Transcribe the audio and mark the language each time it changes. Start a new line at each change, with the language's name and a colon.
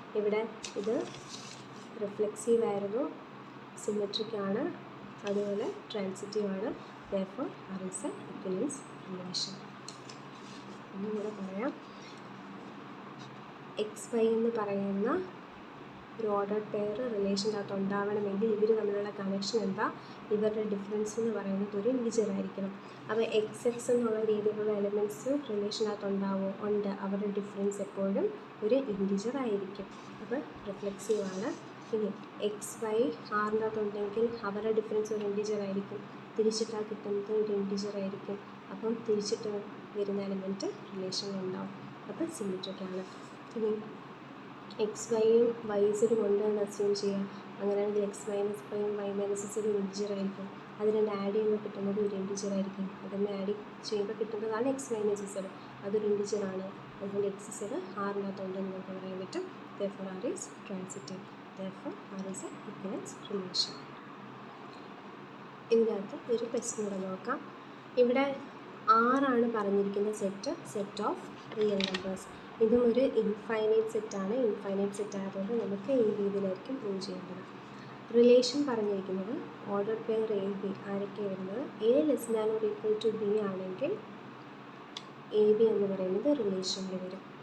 Malayalam: ഇവിടെ ഇത് റിഫ്ലെക്സീവ് ആയിരുന്നു, സിമെട്രിക് ആണ്, അതുപോലെ ട്രാൻസിറ്റീവ് ആണ്.
English: therefore r is an equivalence relation.
Malayalam: ഒന്നുകൂടെ പറയാം. xy എന്ന് പറയുന്ന ഒരു ഓർഡർ പെയർ റിലേഷനകത്ത് ഉണ്ടാവണമെങ്കിൽ ഇവർ തമ്മിലുള്ള കണക്ഷൻ എന്താ? ഇവരുടെ ഡിഫറൻസ് എന്ന് പറയുന്നത് ഒരു ഇൻറ്റിജർ ആയിരിക്കണം. അപ്പോൾ XX എന്നുള്ള രീതിയിലുള്ള എലിമെൻറ്റ്സ് റിലേഷനകത്ത് ഉണ്ട്. അവരുടെ ഡിഫറൻസ് എപ്പോഴും ഒരു ഇൻറ്റിജർ ആയിരിക്കും. അപ്പോൾ റിഫ്ലെക്സീവ് ആണ്. ഇനി XY ആറിൻ്റെ അകത്തുണ്ടെങ്കിൽ അവരുടെ ഡിഫറൻസ് ഒരു ഇൻറ്റിജർ ആയിരിക്കും. തിരിച്ചിട്ടാൽ കിട്ടുന്നത് ഒരു ഇൻറ്റിജർ ആയിരിക്കും. അപ്പം തിരിച്ചിട്ട് വരുന്ന എലിമെൻറ്റ് റിലേഷനിലുണ്ടാവും. അപ്പോൾ സിമെട്രിക് ആണ്. ഇനി xyയും yzഉം ഉണ്ട് എന്ന് അസ്യൂം ചെയ്യാം. അങ്ങനെയാണെങ്കിൽ x - yയും y - zഉം ഇൻറ്റിജർ ആയിരിക്കും. അത് രണ്ട് ആഡ് ചെയ്യുമ്പോൾ കിട്ടുന്നത് ഒരു ഇൻറ്റിജർ ആയിരിക്കും. അതിനെ ആഡ് ചെയ്യുമ്പോൾ കിട്ടുന്നതാണ് എക്സ് മൈനസ് ഇസഡ്, അതൊരു ഇൻറ്റിജറാണ്. അതുകൊണ്ട് എക്സ് ഇസഡ് ആറിനകത്തുണ്ടെന്ന് നമുക്ക് പറയാൻ പറ്റും.
English: therefore R is transitive. therefore R is an equivalence relation.
Malayalam: ഇതിനകത്ത് ഒരു ക്വസ്റ്റ്യൻ കൂടെ നോക്കാം. ഇവിടെ ആറാണ് പറഞ്ഞിരിക്കുന്ന സെറ്റ് ഓഫ് റിയൽ നമ്പേഴ്സ്. ഇതും ഒരു ഇൻഫൈനൈറ്റ് സെറ്റാണ്. ഇൻഫൈനൈറ്റ് സെറ്റ് ആയതുകൊണ്ട് നമുക്ക് ഈ രീതിയിലായിരിക്കും പ്രൂവ് ചെയ്യേണ്ടത്. റിലേഷൻ പറഞ്ഞിരിക്കുന്നത് ഓർഡർ പെയർ എ ബി ആരൊക്കെ വരുന്നത്, A less than or equal to B ആണെങ്കിൽ എ ബി എന്ന് പറയുന്നത് റിലേഷനിൽ വരും.